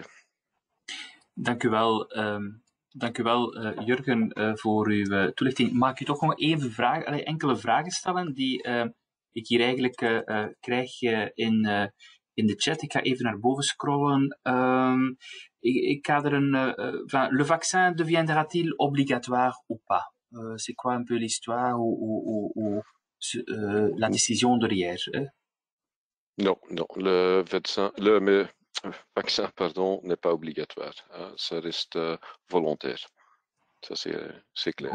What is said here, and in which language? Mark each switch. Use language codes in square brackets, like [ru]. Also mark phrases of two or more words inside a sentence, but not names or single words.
[nl] Dank u wel, Jurgen, voor uw toelichting. Mag ik u toch nog enkele vragen stellen die ik hier eigenlijk krijg in de chat. Ik ga even naar boven scrollen. Ik ga er [fr] le vaccin deviendra-t-il obligatoire ou pas? C'est quoi un peu l'histoire ou la décision derrière? Non, le vaccin, n'est pas obligatoire. Ça reste volontaire. Ça, c'est clair.